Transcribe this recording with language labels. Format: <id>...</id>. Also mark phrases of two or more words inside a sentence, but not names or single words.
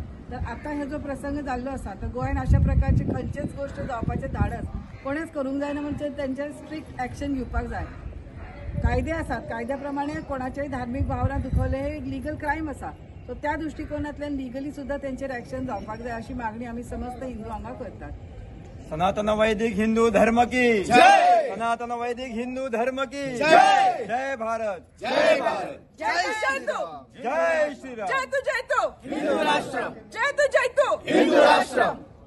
<kok>तर आता हे जो प्रसंग जाल्लो आसा तर गोंयान अशा प्रकारची खंयचेच गोष्ट जावपाचें धाडस कोणेच करूंक जायना, म्हणजे तेंचेर</kok> <en>strict action</en> <kok>घेवपाक जाय। कायदे आसात, कायद्या प्रमाणे कोणाच्याय धार्मीक भावना दुखवले हे</kok> <en>legal crime</en> <kok>आसा। सो त्या दृष्टिकोनांतल्यान लिगली सुद्धा तेंचेर एक्शन जावपाक जाय अशी मागणी आमी समस्त हिंदू हांगा करतात।</kok> <hi>सनातन वैदिक हिंदू धर्म की जय। सनातन वैदिक हिंदू धर्म की जय। जय भारत, जय भारत, जय श्रीराम, जय श्रीराम, जय तू हिंदू राष्ट्र, जय तू हिंदू राष्ट्र।</hi>